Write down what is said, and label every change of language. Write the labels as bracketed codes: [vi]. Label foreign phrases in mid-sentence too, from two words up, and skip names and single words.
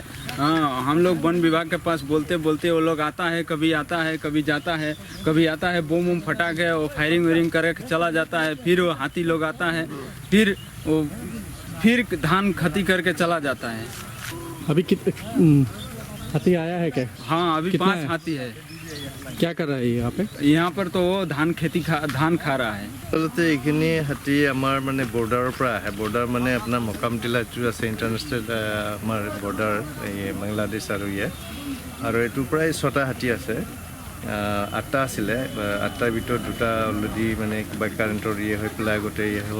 [hi] हाँ, हम लोग वन विभाग के पास बोलते वो लोग आता है, कभी जाता है, कभी आता है बम वम फटा के वो फायरिंग वायरिंग करके चला जाता है। फिर वो हाथी लोग आता है, फिर धान खती करके चला जाता है। अभी कितने हाथी आया है क्या? हाँ, अभी 5 हाथी है। क्या कर रहा है यहाँ पे? यहाँ पर तो वो धान खा रहा है। [as] আচলতে এইখিনি হাতী আমাৰ মানে বৰ্ডাৰৰ পৰা আহে। বৰ্ডাৰ মানে আপোনাৰ মকামটিলা যিটো আছে ইণ্টাৰনেশ্যনেল আমাৰ বৰ্ডাৰ এই বাংলাদেশ আৰু আৰু এইটোৰ পৰাই 6টা হাতী আছে। 8টা আছিলে, 8টাৰ ভিতৰত 2টা অলৰেডি মানে কিবা কাৰেণ্টৰ হৈ পেলাই গোটেই হ'ল।